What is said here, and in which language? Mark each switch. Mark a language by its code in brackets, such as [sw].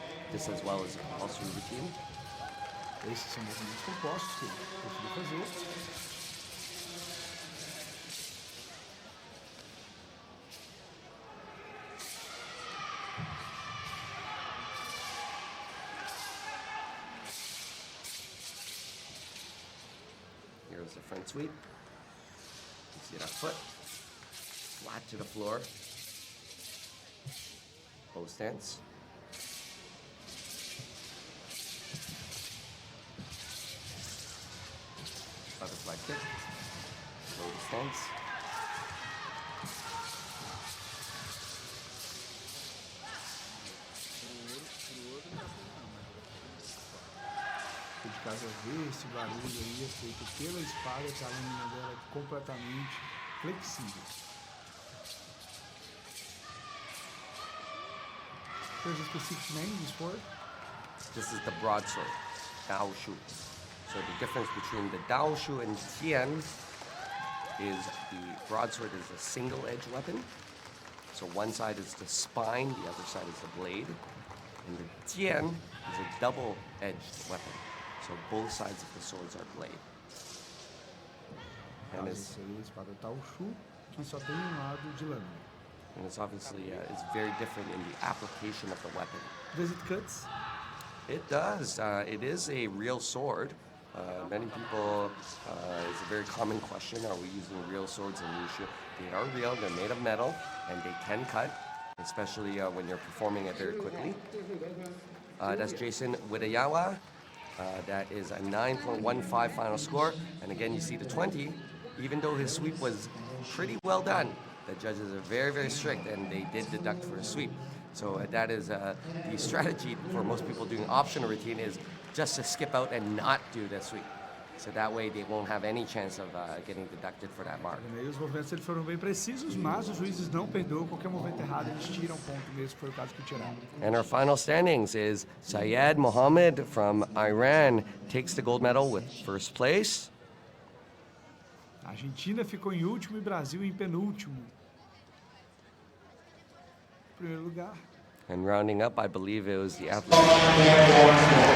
[en] This as well as a compulsory routine. [pt] Esses são movimentos compostos que eu prefiro fazer. [en] Here's the front sweep. You see that foot flat to the floor. Bow stance. Butterfly kick. Low stance. [pt] De casa ver esse barulho aí é feito pela espada, que a lâmina dela é completamente flexível. [en] There's a specific name of the sport? This is the broadsword, Daoshu. So the difference between the Daoshu and Tian is the broadsword is a single-edged weapon. So one side is the spine, the other side is the blade. And the Tian is a double-edged weapon. So both sides of the swords are blade. And [pt] Essa aí é a espada Taolu, que só tem lado de lâmina. [en] it's obviously it's very different in the application of the weapon. Does it cut? It does. It is a real sword. Many people, it's a very common question, are we using real swords in Wushu? They are real, they're made of metal, and they can cut, especially when you're performing it very quickly. That's Jason Widayawa. That is a 9.15 final score. And again, you see the 20, even though his sweep was pretty well done, the judges are very, very strict, and they did deduct for a sweep. So that is the strategy for most people doing optional routine is just to skip out and not do the sweep. So that way they won't have any chance of getting deducted for that mark. [pt] Os movimentos eles foram bem precisos, mas os juízes não perdoam qualquer movimento errado, eles tiram ponto mesmo, foi o caso que tiraram. [en] And our final standings is Syed Mohammed from Iran takes the gold medal with first place. [pt] A Argentina ficou em último e Brasil em penúltimo. Primeiro lugar. [en] And rounding up, I believe it was the athlete.